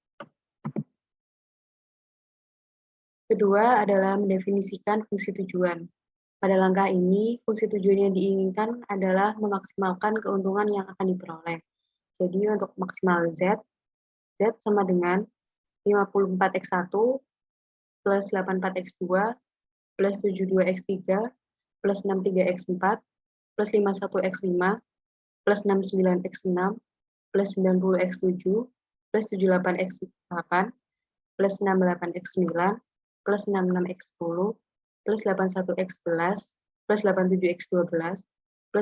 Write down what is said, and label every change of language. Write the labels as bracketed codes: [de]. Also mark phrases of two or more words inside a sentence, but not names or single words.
[id] Kedua adalah mendefinisikan fungsi tujuan. Pada langkah ini, fungsi tujuan yang diinginkan adalah memaksimalkan keuntungan yang akan diperoleh. Jadi untuk maksimal Z sama dengan 54X1 plus 84X2 plus 72X3 plus 63X4 plus 51X5 plus 69X6 plus 90X7 plus 78X8 plus 68X9 plus 66X10 plus 81X11 plus 87X12 plus